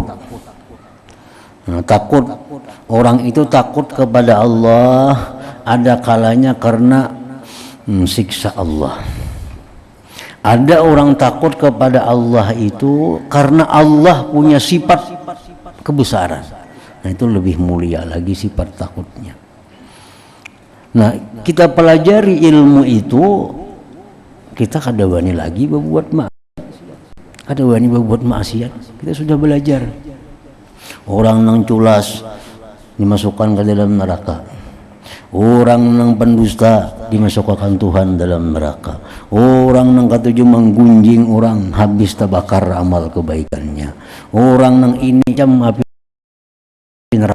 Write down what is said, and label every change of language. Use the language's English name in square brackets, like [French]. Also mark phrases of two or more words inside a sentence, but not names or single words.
[Indonesian] Nah, takut, orang itu takut kepada Allah ada kalanya karena siksa Allah. Ada orang takut kepada Allah itu karena Allah punya sifat kebesaran. Nah itu lebih mulia lagi sifat takutnya. Nah kita pelajari ilmu itu, kita [Banjar] kada wani [Indonesian] lagi berbuat maksiat, [Banjar] kada wani [Indonesian] berbuat maksiat. Kita sudah belajar. Orang nang culas dimasukkan ke dalam neraka, orang nang pendusta dimasukkan Tuhan dalam neraka, orang [Banjar] nang katuju [Indonesian] menggunjing orang habis terbakar amal kebaikannya, orang nang ini jam api neraka.